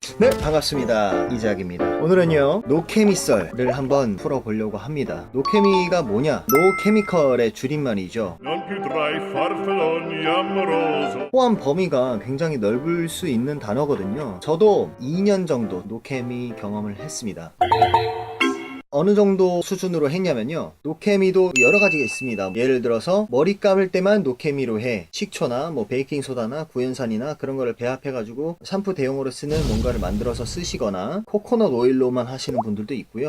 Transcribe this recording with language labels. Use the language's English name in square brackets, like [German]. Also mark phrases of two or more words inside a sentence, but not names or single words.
[Korean] 네, 반갑습니다. 이작입니다. 오늘은요, 노케미썰을 한번 풀어보려고 합니다. 노케미가 뭐냐? 노케미컬의 줄임말이죠. [Italian] Non più tra i farfalloni amoroso. [Korean] 포함 범위가 굉장히 넓을 수 있는 단어거든요. 저도 2년 정도 노케미 경험을 했습니다. 어느 정도 수준으로 했냐면요, 노케미도 여러 가지가 있습니다. 예를 들어서 머리 감을 때만 노케미로 해. 식초나 뭐 베이킹소다나 구연산이나 그런 거를 배합해 가지고 샴푸 대용으로 쓰는 뭔가를 만들어서 쓰시거나 코코넛 오일로만 하시는 분들도 있고요.